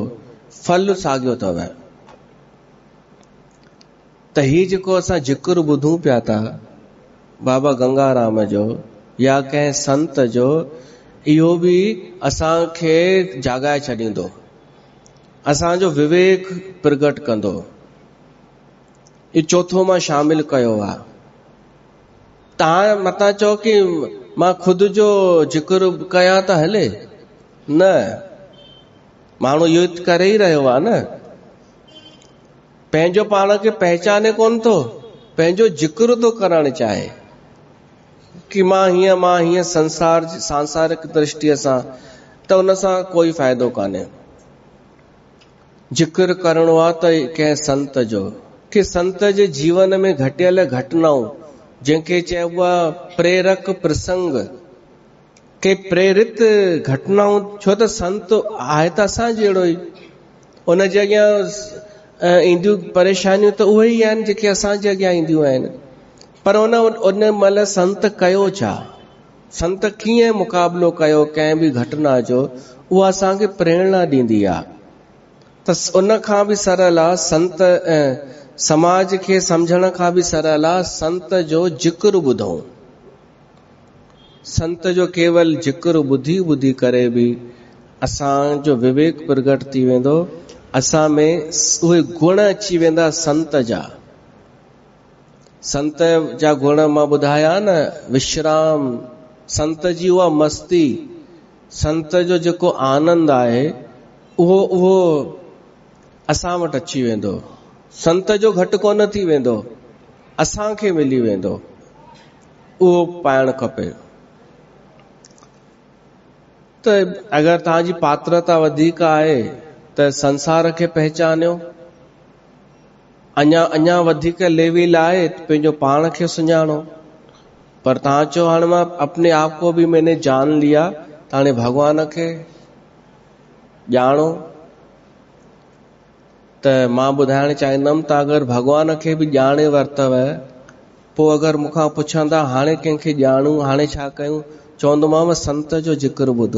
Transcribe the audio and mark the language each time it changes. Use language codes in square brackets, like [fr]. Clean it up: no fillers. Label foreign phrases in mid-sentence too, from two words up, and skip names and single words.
[sd] फल साॻियो अथव। त ही जेको असां जिक्र ॿुधूं पिया था बाबा गंगाराम जो या कंहिं संत जो, इहो बि असांखे जाॻाए छॾींदो, असांजो विवेक प्रगट कंदो। इहो चौथो मां शामिल कयो आहे। तव्हां मतां चओ कि मां ख़ुदि जो जिक्र कयां त हले, न, माण्हू इहो करे ई रहियो आहे न। पंहिंजो पाण खे पहचाने कोन थो, पंहिंजो जिक्र थो करणु चाहे कि मां हीअं सांसारिक दृष्टिअ सां, त उन सां कोई फ़ाइदो कान्हे। जिक्र करणो आहे त कंहिं संत जो, कि संत जे जीवन में घटियल घटनाऊं, जंहिंखे चइबो आहे प्रेरक प्रसंग, के प्रेरित घटनाऊं, छो त संत आहे त असां जहिड़ो ई, उन जे अॻियां ईंदियूं परेशानियूं त उहे ई आहिनि जेके असांजे अॻियां ईंदियूं आहिनि। पर उन महिल संत कयो छा, संत कीअं मुक़ाबिलो कयो कंहिं बि घटना जो, उहा असांखे प्रेरणा ॾींदी आहे। त उन खां बि सरल आहे, संत समाज खे सम्झण खां बि सरल आहे, संत जो जिक्र ॿुधूं। संत जो केवल जिक्र ॿुधी करे बि असांजो विवेक प्रगट थी वेंदो, असां में उहे गुण अची वेंदा संत जा। संत जा गुण मां ॿुधाया न, विश्राम, संत जी उहा मस्ती, संत जो जेको आनंद आहे उहो असां वटि अची वेंदो। संत जो घटि कोन थी वेंदो, असांखे मिली वेंदो, उहो पाइणु खपे। त अगरि तव्हांजी पात्रता वधीक आहे त संसार खे पहचानियो, अञा वधीक लेवल आहे पंहिंजो पाण खे सुञाणो। पर तव्हां चओ हाणे [hi] मां अपने आप को भी मैंने जान लिया, [sd] त हाणे भॻवान खे ॼाणो। त मां ॿुधाइण चाहींदुमि त अगरि भॻवान खे बि ॼाणे वरितव, पोइ अगरि मूंखां पुछंदा हाणे कंहिंखे ॼाणूं, हाणे छा कयूं, चवंदोमांव संत जो जिक्र ॿुधो।